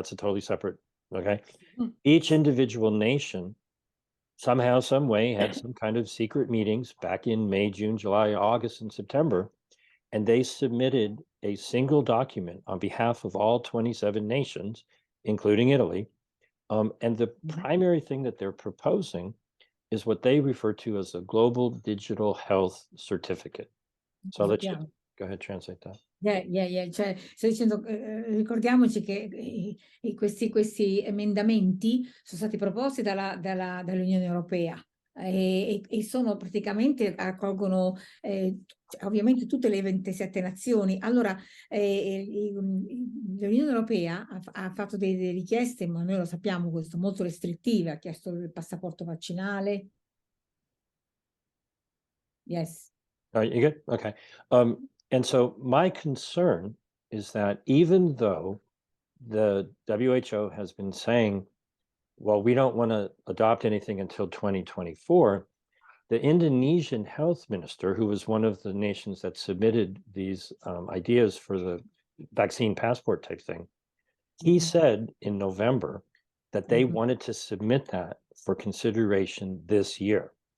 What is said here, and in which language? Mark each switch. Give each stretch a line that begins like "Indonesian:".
English: That's a totally separate, okay? Each individual nation somehow, some way had some kind of secret meetings back in May, June, July, August, and September, and they submitted a single document on behalf of all 27 nations, including Italy. And the primary thing that they're proposing is what they refer to as a global digital health certificate. So I'll let you go ahead, translate that. Yeah.
Italian: Cioè, sto dicendo, ricordiamoci che questi emendamenti sono stati proposti dall'Unione Europea e sono praticamente accolgono ovviamente tutte le 27 nazioni. Allora, l'Unione Europea ha fatto delle richieste, ma noi lo sappiamo questo, molto restrittive, ha chiesto il passaporto vaccinale.
English: Yes. You good? Okay. And so my concern is that even though the WHO has been saying, well, we don't want to adopt anything until 2024, the Indonesian health minister, who was one of the nations that submitted these ideas for the vaccine passport type thing, he said in November that they wanted to submit that for consideration this year.